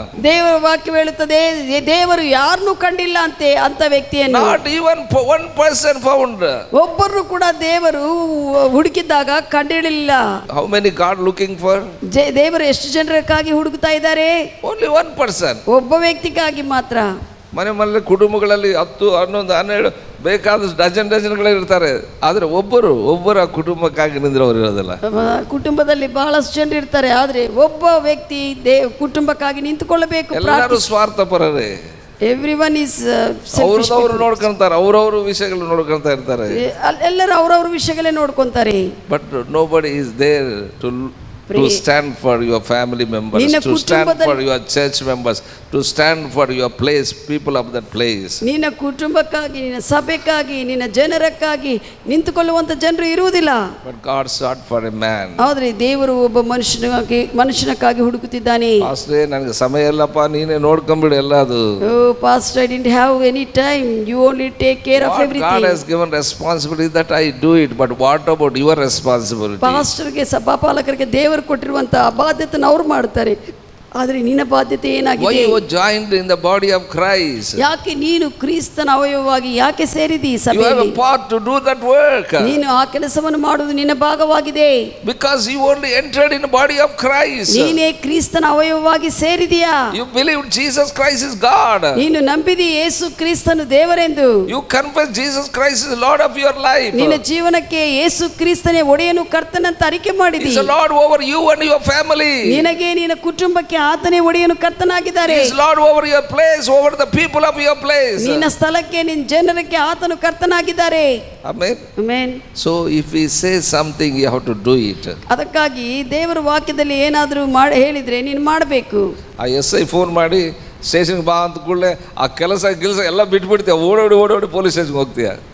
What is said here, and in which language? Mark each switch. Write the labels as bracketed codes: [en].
[kn] ದೇವರ ವಾಕ್ಯ ಹೇಳುತ್ತದೆ ದೇವರು ಯಾರನ್ನೂ ಕಂಡಿಲ್ಲ ಅಂತೆ ಅಂತ ವ್ಯಕ್ತಿಯನ್ನು. [en] Not even one person found. [kn] ಒಬ್ಬರು ಕೂಡ ದೇವರು ಹುಡುಕಿದಾಗ ಕಂಡಿರಲಿಲ್ಲ. [en] How many God looking for? [kn] ದೇವರು ಎಷ್ಟು ಜನರಿಗಾಗಿ ಹುಡುಕ್ತಾ ಇದ್ದಾರೆ? [en] Only one person. [kn] ಒಬ್ಬ ವ್ಯಕ್ತಿಗಾಗಿ ಮಾತ್ರ. ಮನೆ ಕುಟುಂಬಗಳಲ್ಲಿ 10, 11, 12 ಬೇಕಾದಷ್ಟು ಡಜನ್ಗಳೇ ಇರ್ತಾರೆ. ಆದರೆ ಒಬ್ಬರ ಕುಟುಂಬಕ್ಕಾಗಿ ನಿಂದ್ರವರು ಇರೋದಿಲ್ಲ. ಕುಟುಂಬದಲ್ಲಿ ಬಹಳಷ್ಟು ಜನರು ಇರ್ತಾರೆ, ಆದರೆ ಒಬ್ಬ ವ್ಯಕ್ತಿ ಕುಟುಂಬಕ್ಕಾಗಿ ನಿಂತುಕೊಳ್ಳಬೇಕು. ಎಲ್ಲರೂ ಸ್ವಾರ್ಥಪರರೇ. [en] everyone is [kn] ಅವ್ರವ್ರು ನೋಡ್ಕೊಂತಾರೆ, ಅವ್ರವ್ರ ವಿಷಯಗಳು ನೋಡ್ಕೊಂತ ಇರ್ತಾರೆ. ಎಲ್ಲರೂ ಅವ್ರವ್ರ ವಿಷಯಗಳೇ ನೋಡ್ಕೊಂತಾರೆ. [en] but nobody is there to to stand for your family members, [kn] ನಿನ್ನ [en] to stand [kn] ಕುಟುಂಬದಲ್ಲಿ- [en] for your church members, to stand for your place, people of that place. [kn] ನಿನ್ನ ಕುಟುಂಬಕ್ಕಾಗಿ, ನಿನ್ನ ಸಭೆಗಾಗಿ, ನಿನ್ನ ಜನರಕ್ಕಾಗಿ ನಿಂತುಕೊಳ್ಳುವಂತ ಜನರು ಇರುವುದಿಲ್ಲ. [en] But God sought for a man. [kn] ಆದ್ರೆ ದೇವರು ಒಬ್ಬ ಮನುಷ್ಯನಕ್ಕಾಗಿ ಹುಡುಕುತ್ತಿದ್ದಾನೆ. ಪಾಸ್ಟ್ರೇ ನನಗೆ ಸಮಯ ಇಲ್ಲಪ್ಪ, ನೀನೇ ನೋಡ್ಕೊಂಬಿಡು ಎಲ್ಲ ಅದು. [en] Oh pastor, I didn't have any time, you only take care of God everything. has given responsibility that I do it, but what about your responsibility? [kn] ಪಾಸ್ಟರ್ಗೆ ಸಭಾಪಾಲಕರಿಗೆ ದೇವರು ಕೊಟ್ಟಿರುವಂತಹ ಬಾಧ್ಯತೆಯನ್ನು ಅವ್ರು ಮಾಡ್ತಾರೆ. ಆದರೆ ನಿನ್ನ ಬಾಧ್ಯತೆ [en] Why [kn] ಏನಾಗಿದೆ? [en] you were joined in the body of Christ? [kn] ಯಾಕೆ ನೀನು ಕ್ರಿಸ್ತನ ಅವಯವವಾಗಿ ಯಾಕೆ ಸೇರಿದಿ [en] You have [kn] ಸಭೆಯಲ್ಲಿ? [en] a part to do that work. [kn] ನೀನು ಆ ಕೆಲಸವನ್ನು ಮಾಡುವುದು ನಿನ್ನ ಭಾಗವಾಗಿದೆ. [en] Because you only entered in the body of Christ. [kn] ನೀನೇ ಕ್ರಿಸ್ತನ ಅವಯವವಾಗಿ ಸೇರಿದೀಯಾ? [en] You believe Jesus Christ is God. [kn] ನೀನು ನಂಬಿದಿ ಯೇಸು ಕ್ರಿಸ್ತನು ದೇವರೆಂದು. [en] You confess Jesus Christ is Lord of your life. [kn] ನಿನ್ನ ಜೀವನಕ್ಕೆ ಯೇಸು ಕ್ರಿಸ್ತನೇ ಒಡೆಯನು ಕರ್ತನಂತ ಅರಿಕೆ ಮಾಡಿದಿ. [en] He is Lord over you and your family. [kn] ನಿನಗೆ ನಿನ್ನ ಕುಟುಂಬಕ್ಕೆ ಆತನೇ ಒಡೆಯನು ಕರ್ತನಾಗಿದ್ದಾರೆ. [en] He is Lord over your place, over the people of your place. [kn] ನಿನ್ನ ಸ್ಥಳಕ್ಕೆ, ನಿನ್ನ ಜನರಕ್ಕೆ ಆತನು ಕರ್ತನಾಗಿದ್ದಾರೆ. [en] Amen. [kn] Amen. [en] So if we say something, you have to do it. [kn] ಅದಕ್ಕಾಗಿ ದೇವರ ವಾಕ್ಯದಲ್ಲಿ ಏನಾದರೂ ಹೇಳಿದ್ರೆ ನೀನು ಮಾಡಬೇಕು. ಆ SI ಫೋನ್ ಮಾಡಿ ಸ್ಟೇಷನ್ಗೆ ಬಾ ಅಂತ ಕೂಡಲೇ ಆ ಕೆಲಸ ಎಲ್ಲ ಬಿಟ್ಬಿಡ್ತೀಯ, ಓಡೋಡಿ ಪೊಲೀಸ್ ಸ್ಟೇಷನ್ಗೆ ಹೋಗ್ತೀಯ.